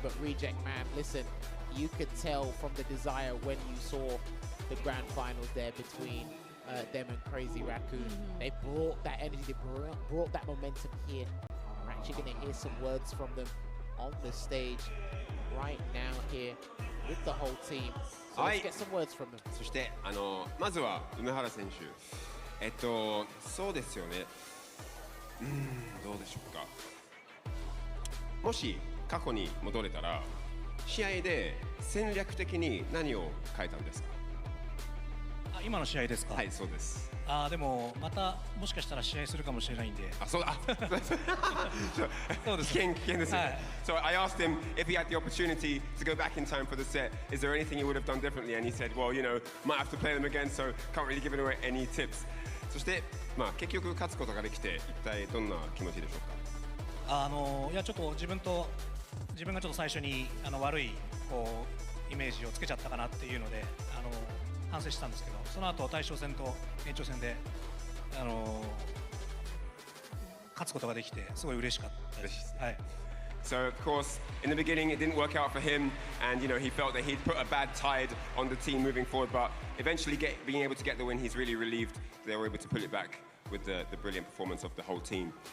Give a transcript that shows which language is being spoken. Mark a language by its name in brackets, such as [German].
[English] But Reject, man, listen, you could tell from the desire when you saw the grand finals there between them and Crazy Raccoon. They brought that energy, they brought that momentum here. We're actually going to hear some words from them on the stage right now here with the whole team. So let's get some words from them. [Japanese] そしてまずは梅原選手、そうですよね。どうでしょうか。もし過去に戻れたら試合で戦略的に何を変えたんですか。今の試合ですか。はい、そうです。でもまたもしかしたら試合するかもしれないんで。そうだ。そうです。危険ですよ。 [English] So I asked him if he had the opportunity to go back in time for the set, is there anything he would have done differently? And he said, well, you know, might have to play them again, so can't really give away any tips. [Japanese] そして結局勝つことができて一体どんな気持ちでしょうか。いやちょっと自分がちょっと最初に悪いこうイメージをつけちゃったかなっていうので反省したんですけど、その後大将戦と延長戦で勝つことができてすごい嬉しかったです。はい。 [English] So of course, in the beginning it didn't work out for him, and you know he felt that he'd put a bad tide on the team moving forward. But eventually, being able to get the win, he's really relieved they were able to pull it back with the brilliant performance of the whole team.